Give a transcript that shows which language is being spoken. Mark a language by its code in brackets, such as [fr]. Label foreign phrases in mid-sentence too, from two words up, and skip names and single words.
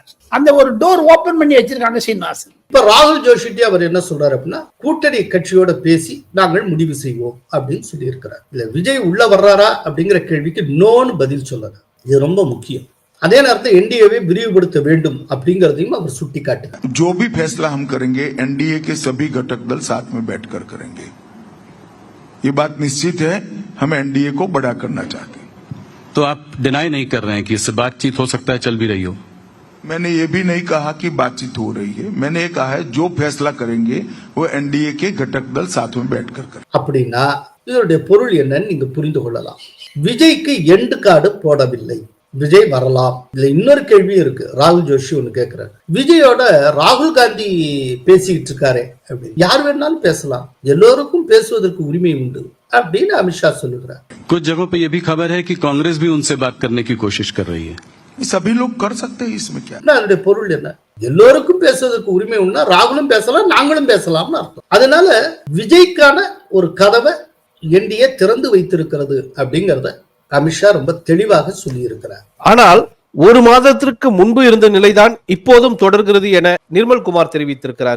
[ta] அந்த ஒரு [en] door open [ta] பண்ணி வச்சிருக்காங்க சீனிவாசன். இப்ப ராகுல் ஜோஷிட்டி அவர் என்ன சொல்றாரு அப்படின்னா, கூட்டணி கட்சியோட பேசி நாங்கள் முடிவு செய்வோம் அப்படின்னு சொல்லி இருக்கிறார். இல்ல விஜய் உள்ள வர்றாரா அப்படிங்கிற கேள்விக்கு நோன்னு பதில் சொல்லல. இது ரொம்ப முக்கியம். அதே நேரத்தில் என்டிஏவை விரிவுபடுத்த வேண்டும் அப்படிங்கறதையும் அவர் சுட்டி காட்டுறார். [hi] जो भी फैसला हम करेंगे एनडीए के सभी घटक दल साथ में बैठकर करेंगे, ये बात निश्चित है. हम एनडीए को बड़ा करना चाहते हैं. तो आप डिनाई नहीं कर रहे हैं कि इससे बातचीत हो सकता है, चल भी रही हो? मैंने ये भी नहीं कहा कि बातचीत हो रही है। मैंने ये कहा है जो फैसला करेंगे वो एनडीए के घटक दल साथ में बैठकर करें। [ta] அப்படின்னா இதனுடைய பொருள் என்னன்னு நீங்க புரிந்து கொள்ளலாம். விஜய்க்கு [en] end card [ta] போடவில்லை, விஜய் வரலாம். இதுல இன்னொரு கேள்வி இருக்கு. ராகுல் ஜோஷி ஒண்ணு கேக்குறாரு, விஜயோட ராகுல் காந்தி பேசிட்டு இருக்காரு அப்படின்னு. யார் வேணாலும் பேசலாம், எல்லோருக்கும் பேசுவதற்கு உரிமை உண்டு அப்படின்னு அமித்ஷா சொல்லுகிறார். [hi] कुछ जगहों पे ये भी खबर है कि कांग्रेस भी उनसे बात करने की कोशिश कर रही है। सभी लोग कर सकते हैं, इसमें क्या? [ta] அதனுடைய பொருள் என்ன? எல்லோருக்கும் பேசுவதற்கு உரிமை உண்டா, ராகுலும் பேசலாம், நாங்களும் பேசலாம்னு அர்த்தம். அதனால விஜய்க்கான ஒரு கதவை என்டிஏ திறந்து வைத்திருக்கிறது அப்படிங்கறத அமித்ஷா ரொம்ப தெளிவாக சொல்லி இருக்கிறார். ஆனால் ஒரு மாதத்திற்கு முன்பு இருந்த நிலைதான் இப்போதும் தொடர்கிறது என நிர்மல்குமார் தெரிவித்திருக்கிறாரே.